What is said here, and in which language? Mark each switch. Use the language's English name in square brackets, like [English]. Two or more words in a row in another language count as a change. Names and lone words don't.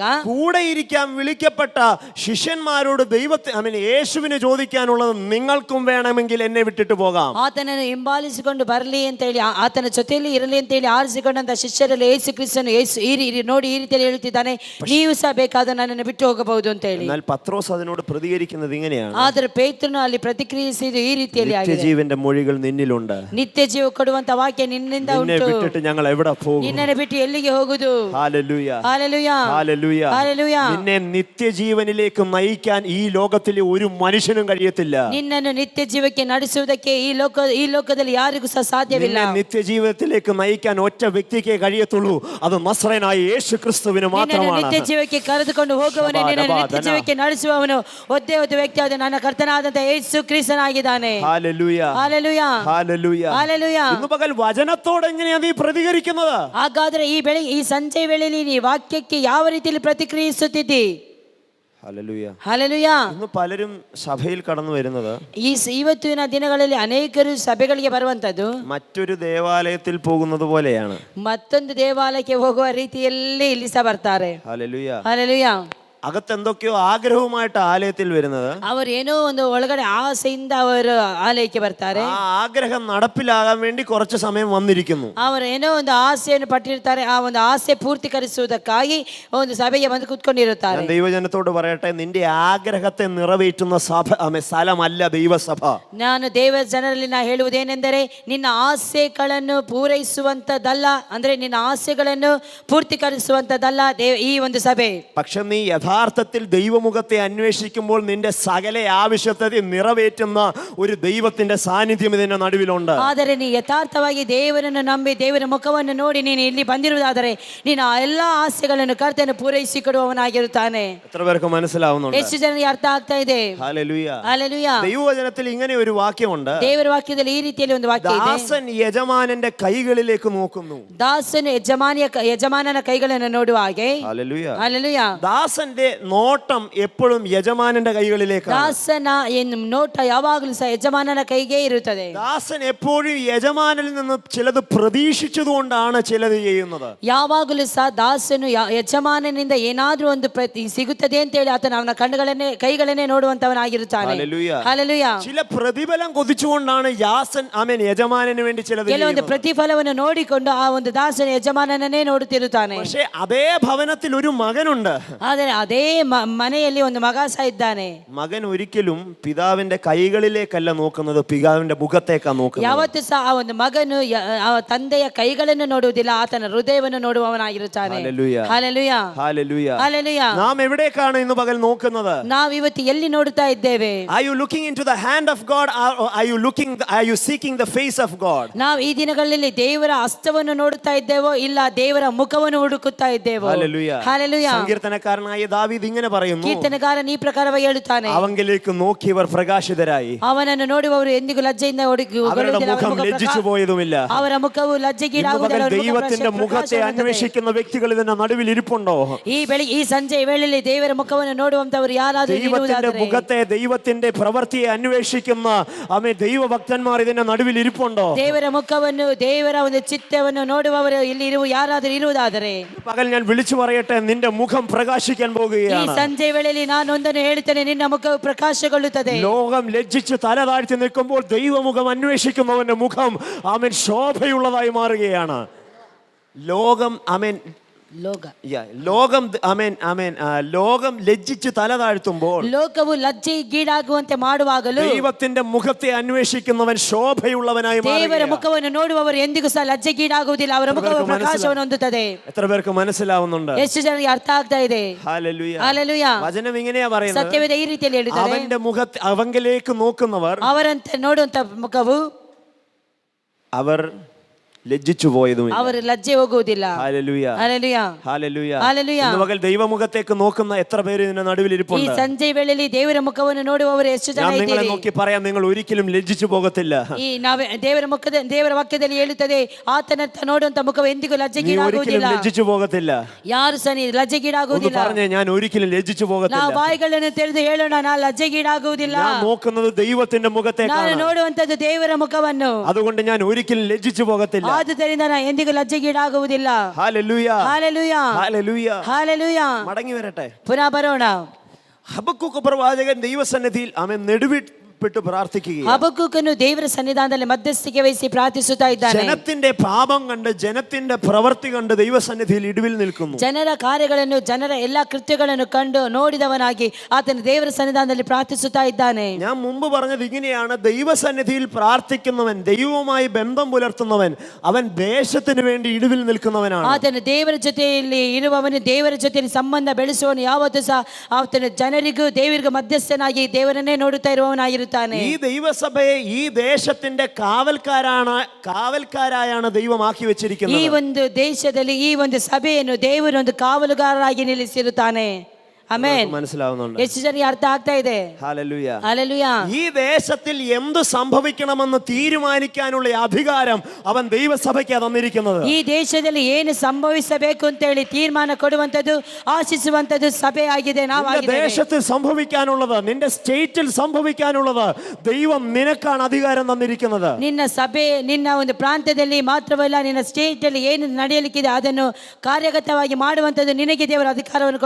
[Malayalam] കൂടെ ഇരിക്കാൻ വിളിക്കപ്പെട്ട ശിഷ്യന്മാരോട് യേശുവിന് ചോദിക്കാനുള്ളത്, നിങ്ങൾക്കും വേണമെങ്കിൽ എന്നെ വിട്ടിട്ട് പോകാം. [Kannada] ಆತನನ್ನು ಹಿಂಬಾಲಿಸಿಕೊಂಡು ಬರಲಿ ಅಂತ ಹೇಳಿ ಆತನ ಜೊತೆಯಲ್ಲಿ ಇರಲಿ ಅಂತ ಹೇಳಿ ಆರಿಸಿಕೊಂಡಂತ ಶಿಷ್ಯರಲ್ಲಿ ಯೇಸು ಕ್ರಿಸ್ತನು ನೋಡಿ ಈ ರೀತಿಯಲ್ಲಿ ಹೇಳುತ್ತಿದ್ದಾನೆ, ನೀವು ಸಹ ಬೇಕಾದ ನನ್ನನ್ನು ಬಿಟ್ಟು ಹೋಗಬಹುದು ಅಂತ ಹೇಳಿ. [Malayalam] എന്നാൽ പത്രോസ് അതിനോട് പ്രതികരിക്കുന്നത് ഇങ്ങനെയാണ്, [Kannada] ಆದರೆ ಪೇತ್ರನು ಅಲ್ಲಿ ಪ್ರತಿಕ್ರಿಯಿಸಿದ್ದು ಈ ರೀತಿಯಲ್ಲಿ ಆಗಿದೆ, [Malayalam] നിത്യജീവന്റെ മൊഴികൾ നിന്നിലുണ്ട്, [Kannada] ನಿತ್ಯ ಜೀವ ಕೊಡುವಂತ ವಾಕ್ಯ ನಿನ್ನಿಂದ [Malayalam] നിന്നെ [Kannada] ಉಂಟು, [Malayalam] വിട്ടിട്ട് ഞങ്ങൾ എവിടെ പോകും? [Kannada] ನಿನ್ನನ್ನು ಬಿಟ್ಟು ಎಲ್ಲಿಗೆ ಹೋಗುದು? [Malayalam] ഹല്ലേലൂയ. ഹല്ലേലൂയാ. ഹല്ലേലൂയ. ഹല്ലേലൂയാ. നിന്നെ നിത്യജീവനിലേക്ക് നയിക്കാൻ ഈ ലോകത്തിലെ ഒരു മനുഷ്യനും കഴിയത്തില്ല. [Kannada] ನಿನ್ನನ್ನು ನಿತ್ಯ ಜೀವಕ್ಕೆ ನಡೆಸುವುದಕ್ಕೆ ಈ ಲೋಕದಲ್ಲಿ ಯಾರಿಗೂ ಸಹ ಸಾಧ್ಯವಿಲ್ಲ. [Malayalam] നിന്നെ നിത്യജീവിതത്തിലേക്ക് നയിക്കാൻ ഒറ്റ വ്യക്തിക്കേ കഴിയത്തുള്ളൂ, അത് നസ്രയനായ യേശു ക്രിസ്തുവിന് മാത്രമാണ്. [Kannada] ನಿತ್ಯ ಜೀವಕ್ಕೆ ಕರೆದುಕೊಂಡು ಹೋಗುವವನೇ, ನಿನ್ನನ್ನು ನಿತ್ಯ ಜೀವಕ್ಕೆ ನಡೆಸುವವನು ಒದ್ದೇ ಒಂದು ವ್ಯಕ್ತಿಯಾದ ನನ್ನ ಕರ್ತನಾದಂತ ಯೇಸು ಕ್ರಿಸ್ತನಾಗಿದ್ದಾನೆ. [Malayalam] ഹല്ലേലൂയ. ഹല്ലേലൂയാ. ഹല്ലേലൂയ. ഹല്ലേലൂയാ. ഇന്ന് പകൽ വചനത്തോട് എങ്ങനെയാണ് നീ പ്രതികരിക്കുന്നത്? [Kannada] ಹಾಗಾದ್ರೆ ಈ ಸಂಜೆ ವೇಳೆಯಲ್ಲಿ ನೀ ವಾಕ್ಯಕ್ಕೆ ಯಾವ ರೀತಿಯಲ್ಲಿ ಪ್ರತಿಕ್ರಿಯಿಸುತ್ತಿದ್ದಿ? [Malayalam] ഹല്ലേലൂയ. [Kannada] ಹಲ್ಲೆಲೂಯಾ. [Malayalam] ഇന്ന് പലരും സഭയിൽ കടന്നു വരുന്നത്, [Kannada] ಇವತ್ತಿನ ದಿನಗಳಲ್ಲಿ ಅನೇಕರು ಸಭೆಗಳಿಗೆ ಬರುವಂತದ್ದು [Malayalam] മറ്റൊരു ദേവാലയത്തിൽ പോകുന്നത് പോലെയാണ്. [Kannada] ಮತ್ತೊಂದು ದೇವಾಲಯಕ್ಕೆ ಹೋಗುವ ರೀತಿಯಲ್ಲಿ ಇಲ್ಲಿ ಸಹ ಬರ್ತಾರೆ. [Malayalam] ഹല്ലേലൂയ. [Kannada] ಹಲ್ಲೆಲೂಯಾ. [Malayalam] അകത്ത് എന്തൊക്കെയോ ആഗ്രഹവുമായിട്ട് ആലയത്തിൽ വരുന്നത്. [Kannada] ಅವರು ಏನೋ ಒಂದು ಒಳಗಡೆ ಆಸೆಯಿಂದ ಅವರು ಆಲಯಕ್ಕೆ ಬರ್ತಾರೆ. [Malayalam] ആ ആഗ്രഹം നടപ്പിലാകാൻ വേണ്ടി കുറച്ച് സമയം വന്നിരിക്കുന്നു. [Kannada] ಅವರು ಏನೋ ಒಂದು ಆಸೆಯನ್ನು ಪಟ್ಟಿರ್ತಾರೆ. ಆ ಒಂದು ಆಸೆ ಪೂರ್ತಿಕರಿಸುವುದಕ್ಕಾಗಿ ಒಂದು ಸಭೆಗೆ ಬಂದು ಕೂತ್ಕೊಂಡಿರುತ್ತಾರೆ. [Malayalam] ഞാൻ ദൈവജനത്തോട് പറയട്ടെ, നിന്റെ ആഗ്രഹത്തെ നിറവേറ്റുന്ന സ്ഥലമല്ല ദൈവസഭ. [Kannada] ನಾನು ದೇವ ಜನರಲ್ಲಿ ನಾ ಹೇಳುವುದೇನೆಂದರೆ, ನಿನ್ನ ಆಸೆಗಳನ್ನು ಪೂರೈಸುವಂತದ್ದಲ್ಲ, ಅಂದ್ರೆ ನಿನ್ನ ಆಸೆಗಳನ್ನು ಪೂರ್ತಿಕರಿಸುವಂತದ್ದಲ್ಲ ಈ ಒಂದು ಸಭೆ. [Malayalam] പക്ഷെ നീ യഥാർത്ഥത്തിൽ ദൈവമുഖത്തെ അന്വേഷിക്കുമ്പോൾ നിന്റെ സകല ആവശ്യത്തെ നിറവേറ്റുന്ന ഒരു ദൈവത്തിന്റെ സാന്നിധ്യം ഇതിന്റെ നടുവിലുണ്ട്. [Kannada] ಆದರೆ ನೀ ಯಥಾರ್ಥವಾಗಿ ದೇವರನ್ನು ನಂಬಿ ದೇವರ ಮುಖವನ್ನು ನೋಡಿ ನೀನು ಇಲ್ಲಿ ಬಂದಿರುವುದಾದರೆ ನಿನ್ನ ಎಲ್ಲಾ ಆಸೆಗಳನ್ನು ಕರ್ತನು ಪೂರೈಸಿಕೊಡುವವನಾಗಿರುತ್ತಾನೆ. [Malayalam] എത്ര പേർക്ക് മനസ്സിലാവുന്നുണ്ട്? [Kannada] ಎಷ್ಟು ಜನರಿಗೆ ಅರ್ಥ ಆಗ್ತಾ ಇದೆ? [Malayalam] ഹല്ലേലൂയ. [Kannada] ಹಲ್ಲೆಲೂಯಾ. [Malayalam] ദൈവവചനത്തിൽ ഇങ്ങനെ ഒരു വാക്യമുണ്ട്. [Kannada] ದೇವರ ವಾಕ್ಯದಲ್ಲಿ ಈ ರೀತಿಯಲ್ಲಿ ಒಂದು ವಾಕ್ಯ ಇದೆ. [Malayalam] ദാസൻ യജമാനന്റെ കൈകളിലേക്ക് നോക്കുന്നു. [Kannada] ದಾಸನು ಯಜಮಾನನ ಕೈಗಳನ್ನು ನೋಡುವ ಹಾಗೆ. [Malayalam] ഹല്ലേലൂയ. [Kannada] ಹಲ್ಲೆಲೂಯಾ. [Malayalam] ദാസന്റെ നോട്ടം എപ്പോഴും യജമാനന്റെ കൈകളിലേക്കാണ്. [Kannada] ದಾಸನ ನೋಟ ಯಾವಾಗಲೂ ಸಹ ಯಜಮಾನನ ಕೈಗೆ ಇರುತ್ತದೆ. [Malayalam] ദാസൻ എപ്പോഴും യജമാനിൽ നിന്ന് ചിലത് പ്രതീക്ഷിച്ചതുകൊണ്ടാണ് ചിലത് ചെയ്യുന്നത്. [Kannada] ಯಾವಾಗಲೂ ಸಹ ದಾಸನು ಯಜಮಾನನಿಂದ ಏನಾದ್ರೂ ಒಂದು ಸಿಗುತ್ತದೆ ಅಂತ ಹೇಳಿ ಆತನ ಅವನ ಕೈಗಳನ್ನೇ ನೋಡುವಂತವನಾಗಿರುತ್ತಾನೆ. [Malayalam] ഹല്ലേലൂയ. [Kannada] ಹಲ್ಲೆಲೂಯಾ. [Malayalam] ചില പ്രതിഫലം കൊതിച്ചുകൊണ്ടാണ് യജമാനന് വേണ്ടി ചിലത് [Kannada] ಕೆಲವೊಂದು ಪ್ರತಿಫಲವನ್ನು ನೋಡಿಕೊಂಡು ಆ ಒಂದು ದಾಸನ ಯಜಮಾನನನ್ನೇ ನೋಡುತ್ತಿರುತ್ತಾನೆ. [Malayalam] പക്ഷേ അതേ ഭവനത്തിൽ ഒരു മകനുണ്ട്. [Kannada] ಆದರೆ ಅದೇ ಮನೆಯಲ್ಲಿ ಒಂದು ಮಗ ಸಹ ಇದ್ದಾನೆ. [Malayalam] മകൻ ഒരിക്കലും പിതാവിന്റെ കൈകളിലേക്കല്ല നോക്കുന്നത്, പിതാവിന്റെ മുഖത്തേക്കാണ് നോക്കുന്നത്. [Kannada] ಯಾವತ್ತೂ ಸಹ ಆ ಒಂದು ಮಗನು ಆ ತಂದೆಯ ಕೈಗಳನ್ನು ನೋಡುವುದಿಲ್ಲ, ಆತನ ಹೃದಯವನ್ನು ನೋಡುವವನಾಗಿರುತ್ತಾನೆ. [Malayalam] ഹല്ലേലൂയ. [Kannada] ಹಲ್ಲೆಲೂಯಾ. [Malayalam] ഹല്ലേലൂയ. [Kannada] ಹಲ್ಲೆಲೂಯಾ. [Malayalam] നാം എവിടേക്കാണ് ഇന്ന് പകൽ നോക്കുന്നത്? [Kannada] ನಾವು ಇವತ್ತು ಎಲ್ಲಿ ನೋಡುತ್ತಾ ಇದ್ದೇವೆ? [English] Are you looking into the hand of God, or are you seeking the face of God? [Kannada] ನಾವು ಈ ದಿನಗಳಲ್ಲಿ ದೇವರ ಹಸ್ತವನ್ನು ನೋಡುತ್ತಾ ಇದ್ದೇವೋ ಇಲ್ಲ ದೇವರ ಮುಖವನ್ನು ಹುಡುಕುತ್ತಾ ಇದ್ದೇವೋ? [Malayalam] ഹല്ലേലൂയ. [Kannada] ಹಲ್ಲೆಲೂಯಾ. [Malayalam] സങ്കീർത്തനക്കാരനായ ദാവീദ് ഇങ്ങനെ പറയുന്നു, [Kannada] ಕೀರ್ತನಗಾರನ ಈ ಪ್ರಕಾರವಾಗಿ ಹೇಳುತ್ತಾನೆ, [Malayalam] അവങ്കിലേക്ക് നോക്കിയവർ പ്രകാശിതരായി, [Kannada] ಅವನನ್ನು ನೋಡುವವರು ಎಂದಿಗೂ ಲಜ್ಜೆಯಿಂದ [Malayalam] അവരുടെ മുഖം ലജ്ജിച്ചു പോയതുമില്ല. [Kannada] ಅವರ ಮುಖವು ಲಜ್ಜೆಗೀಡಾಗುವುದಿಲ್ಲ. [Malayalam] ദൈവത്തിന്റെ മുഖത്തെ അന്വേഷിക്കുന്ന വ്യക്തികൾ ഇതിന്റെ നടുവിൽ ഇരിപ്പുണ്ടോ? [Kannada] ಈ ಸಂಜೆ ವೇಳೆಯಲ್ಲಿ ದೇವರ ಮುಖವನ್ನು ನೋಡುವಂತವರು ಯಾರಾದರೂ [Malayalam] ദൈവത്തിന്റെ മുഖത്തെ, ദൈവത്തിന്റെ പ്രവൃത്തിയെ അന്വേഷിക്കുന്ന ദൈവഭക്തന്മാർ ഇതിന്റെ നടുവിൽ ഇരിപ്പുണ്ടോ? [Kannada] ದೇವರ ಮುಖವನ್ನು ದೇವರ ಒಂದು ಚಿತ್ತವನ್ನು ನೋಡುವವರು ಇಲ್ಲಿ ಯಾರಾದರೂ ಇರುವುದಾದರೆ [Malayalam] പകൽ ഞാൻ വിളിച്ചു പറയട്ടെ, നിന്റെ മുഖം പ്രകാശിക്കാൻ [Kannada] ಈ [Malayalam] പോകുകയാണ്. [Kannada] ಸಂಜೆ ವೇಳೆಯಲ್ಲಿ ನಾನು ಒಂದನ್ನು ಹೇಳ್ತೇನೆ, ನಿನ್ನ ಮುಖವು ಪ್ರಕಾಶಗೊಳ್ಳುತ್ತದೆ. [Malayalam] ലോകം ലജ്ജിച്ച് തല താഴ്ത്തി നിൽക്കുമ്പോൾ ദൈവമുഖം അന്വേഷിക്കുന്നവന്റെ മുഖം ശോഭയുള്ളതായി മാറുകയാണ്. ലോകം ലോകം ലജ്ജിച്ച് തല താഴ്ത്തുമ്പോൾ [Kannada] ಲೋಕವು ಲಜ್ಜೆಗೀಡಾಗುವಂತೆ ಮಾಡುವಾಗಲೂ [Malayalam] ദൈവത്തിന്റെ മുഖത്തെ അന്വേഷിക്കുന്നവൻ ശോഭയുള്ളവനായി [Kannada] ದೇವರ [Malayalam] മാറുകയാണ്. [Kannada] ಮುಖವನ್ನು ನೋಡುವವರು ಎಂದಿಗೂ ಸಹ ಲಜ್ಜೆಗೀಡಾಗುವುದಿಲ್ಲ, ಅವರ ಮುಖವು ಪ್ರಕಾಶವನ್ನು ಹೊಂದುತ್ತದೆ. [Malayalam] എത്ര പേർക്ക് മനസ്സിലാവുന്നുണ്ട്? [Kannada] ಎಷ್ಟು ಜನರಿಗೆ ಅರ್ಥ ಆಗ್ತಾ ಇದೆ? [Malayalam] ഹല്ലേലൂയ. [Kannada] ಹಲ್ಲೆಲೂಯಾ. [Malayalam] വചനം ഇങ്ങനെയാ പറയുന്നത്, [Kannada] ಸತ್ಯವೇದ ಈ ರೀತಿಯಲ್ಲಿ ಹೇಳುತ್ತದೆ, [Malayalam] അവന്റെ മുഖത്ത് അവങ്കിലേക്ക് നോക്കുന്നവർ [Kannada] ಅವರಂತೆ ನೋಡುವಂತ ಮುಖವು [Malayalam] അവർ ലജ്ജിച്ചു പോയതുമില്ല. [Kannada] അവർ ലജ്ജೆ ಹೋಗುವುದಿಲ್ಲ. [Malayalam] ഹല്ലേലൂയ. [Kannada] ಹಲ್ಲೆಲೂಯಾ. [Malayalam] ഹല്ലേലൂയ. [Kannada] ಹಲ್ಲೆಲೂಯಾ. [Malayalam] ഇന്ന് പകൽ ദൈവമുഖത്തേക്ക് നോക്കുന്ന എത്ര പേര് ഇതിന്റെ നടുവിൽ [Kannada] ಈ [Malayalam] ഇരിപ്പുണ്ട്? [Kannada] ಸಂಜೆ ವೇಳೆಯಲ್ಲಿ ದೇವರ ಮುಖವನ್ನು ನೋಡುವವರು ಎಷ್ಟು ಜನ [Malayalam] ഞാൻ നിങ്ങളെ [Kannada] ಇದ್ದೀರಿ? [Malayalam] നോക്കി പറയാം, നിങ്ങൾ ഒരിക്കലും ലജ്ജിച്ചു പോകത്തില്ല. [Kannada] ಈ ನಾವೇ ದೇವರ ವಾಕ್ಯದಲ್ಲಿ ಹೇಳುತ್ತದೆ, ಆತನತ್ತ ನೋಡುವಂತ ಮುಖವು ಎಂದಿಗೂ [Malayalam] നീ ഒരിക്കലും [Kannada] ಲಜ್ಜೆಗೀಡಾಗುವುದಿಲ್ಲ. [Malayalam] ലജ്ജിച്ചു പോകത്തില്ല. [Kannada] ಯಾರು ಸಹ [Malayalam] ഒന്ന് [Kannada] ಲಜ್ಜೆಗೀಡಾಗುವುದಿಲ್ಲ. [Malayalam] പറഞ്ഞേ, ഞാൻ ഒരിക്കലും ലജ്ജിച്ചു [Kannada] ನಾವು [Malayalam] പോകത്തില്ല. [Kannada] ಬಾಯಿಗಳನ್ನು ತೆರೆದು ಹೇಳೋಣ, ನಾನು ಲಜ್ಜೆಗೀಡಾಗುವುದಿಲ್ಲ. [Malayalam] ഞാൻ നോക്കുന്നത് ദൈവത്തിന്റെ [Kannada] ನಾನು [Malayalam] മുഖത്തേക്കാണ്. [Kannada] ನೋಡುವಂತದ್ದು ದೇವರ ಮುಖವನ್ನು. [Malayalam] അതുകൊണ്ട് ഞാൻ ഒരിക്കലും ലജ്ജിച്ചു പോകത്തില്ല. [Kannada] ಆದುದರಿಂದ ನಾನು ಎಂದಿಗೂ ಲಜ್ಜೆಗೀಡಾಗುವುದಿಲ್ಲ. [Malayalam] ഹല്ലേലൂയ. [Kannada] ಹಲ್ಲೆಲೂಯಾ. [Malayalam] ഹല്ലേലൂയ. [Kannada] ಹಲ್ಲೆಲೂಯಾ. [Malayalam] മടങ്ങി വരട്ടെ. [Kannada] ಪುನಃ ಬರೋಣ. [Malayalam] ഹബക്കൂക്ക് പ്രവാചകൻ ദൈവസന്നിധിയിൽ നെടുവിട്ട് പ്രാർത്ഥിക്കുകയാണ്. [Kannada] ಹಬಕ್ಕೂಕನು ದೇವರ ಸನ್ನಿಧಾನದಲ್ಲಿ ಮಧ್ಯಸ್ಥಿಕೆ ವಹಿಸಿ ಪ್ರಾರ್ಥಿಸುತ್ತಾ ಇದ್ದಾನೆ. [Malayalam] ജനത്തിന്റെ പാപം കണ്ട്, ജനത്തിന്റെ പ്രവൃത്തി കണ്ട് ദൈവസന്നിധിയിൽ ഇടിവിൽ നിൽക്കുന്നു. [Kannada] ಜನರ ಕಾರ್ಯಗಳನ್ನು, ಜನರ ಎಲ್ಲಾ ಕೃತ್ಯಗಳನ್ನು ಕಂಡು ನೋಡಿದವನಾಗಿ ಆತನ ದೇವರ ಸನ್ನಿಧಾನದಲ್ಲಿ ಪ್ರಾರ್ಥಿಸುತ್ತಾ ಇದ್ದಾನೆ. [Malayalam] ഞാൻ മുമ്പ് പറഞ്ഞത് ഇങ്ങനെയാണ്, ദൈവസന്നിധിയിൽ പ്രാർത്ഥിക്കുന്നവൻ, ദൈവവുമായി ബന്ധം പുലർത്തുന്നവൻ, അവൻ ദേശത്തിന് വേണ്ടി ഇടിവിൽ നിൽക്കുന്നവനാണ്. [Kannada] ಆತನ ದೇವರ ಜೊತೆಯಲ್ಲಿ ಇರುವವನು, ದೇವರ ಜೊತೆಯಲ್ಲಿ ಸಂಬಂಧ ಬೆಳೆಸುವವನು ಯಾವತ್ತೂ ಸಹ ಆತನ ಜನರಿಗೂ ದೇವರಿಗೂ ಮಧ್ಯಸ್ಥನಾಗಿ ದೇವರನ್ನೇ ನೋಡುತ್ತಾ ಇರುವವನಾಗಿರುತ್ತಾನೆ. [Malayalam] ഈ ദൈവസഭയെ ഈ ദേശത്തിന്റെ കാവൽക്കാരായാണ് ദൈവമാക്കി [Kannada] ಈ [Malayalam] വെച്ചിരിക്കുന്നത്. [Kannada] ಒಂದು ದೇಶದಲ್ಲಿ ಈ ಒಂದು ಸಭೆಯನ್ನು ದೇವರು ಒಂದು ಕಾವಲುಗಾರರಾಗಿ ನಿಲ್ಲಿಸಿರುತ್ತಾನೆ. ಆಮೆನ್. [Malayalam] മനസ്സിലാവുന്നുണ്ട്? [Kannada] ಎಷ್ಟು ಜನರಿಗೆ ಅರ್ಥ ಆಗ್ತಾ ಇದೆ? [Malayalam] ഹല്ലേലൂയ. [Kannada] ಹಲ್ಲೆಲೂಯಾ. [Malayalam] ഈ ദേശത്തിൽ എന്ത് സംഭവിക്കണമെന്ന് തീരുമാനിക്കാനുള്ള അധികാരം അവൻ ദൈവസഭയ്ക്ക് തന്നിരിക്കുന്നത്. [Kannada] ಈ ದೇಶದಲ್ಲಿ ಏನು ಸಂಭವಿಸಬೇಕು ಅಂತ ಹೇಳಿ ತೀರ್ಮಾನ ಕೊಡುವಂತದ್ದು, ಆಶಿಸುವಂತದ್ದು സഭೆ ಆಗಿದೆ, ನಾವಾಗಿದ್ದೇವೆ. [Malayalam] ദേശത്തിൽ സംഭവിക്കാനുള്ളത്, നിന്റെ സ്റ്റേറ്റിൽ സംഭവിക്കാനുള്ളത് ദൈവം നിനക്കാണ് അധികാരം തന്നിരിക്കുന്നത്. [Kannada] ನಿನ್ನ ಸಭೆ, ನಿನ್ನ ಒಂದು ಪ್ರಾಂತ್ಯದಲ್ಲಿ ಮಾತ್ರವಲ್ಲ, ನಿನ್ನ ಸ್ಟೇಟ್ ಅಲ್ಲಿ ಏನು ನಡೆಯಲಿಕ್ಕಿದೆ ಅದನ್ನು ಕಾರ್ಯಗತವಾಗಿ ಮಾಡುವಂತದ್ದು ನಿನಗೆ ದೇವರ ಅಧಿಕಾರವನ್ನು ಕೊಟ್ಟಿರುತ್ತಾನೆ.